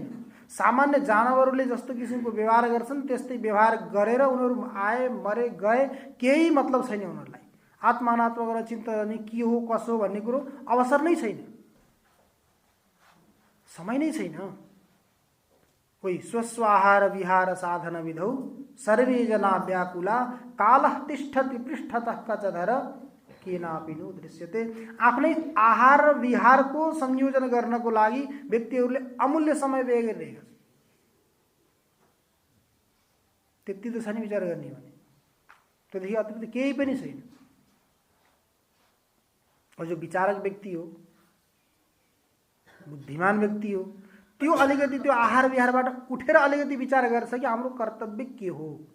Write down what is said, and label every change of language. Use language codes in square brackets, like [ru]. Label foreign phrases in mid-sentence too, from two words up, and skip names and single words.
[ne] सामान्य जानवरहरूले जस्तो किसिमको व्यवहार गर्छन् त्यस्तै व्यवहार गरेर उनीहरू आए, मरे, गए, केही मतलब छैन उनीहरूलाई। आत्मा अनात्मा गरेर चिन्ता गर्ने के हो कसो हो भन्ने कुरो अवसर नै छैन, समय नै छैन। [sa] कोही स्वस्वाहार विहार साधन विधौ सर्वे जना व्याकुला कालः तिष्ठति पृष्ठतः कचधर केनापि नो दृश्यते। [ne] आफ्नै आहार र विहारको संयोजन गर्नको लागि व्यक्तिहरूले अमूल्य समय व्यय गरिरहेका छन्। त्यति त छ नि विचार गर्ने भने, त्योदेखि अतिरिक्त केही पनि छैन। जो विचारक व्यक्ति हो, बुद्धिमान व्यक्ति हो, त्यो अलिकति त्यो आहार विहारबाट उठेर अलिकति विचार गर्छ कि हाम्रो कर्तव्य के हो।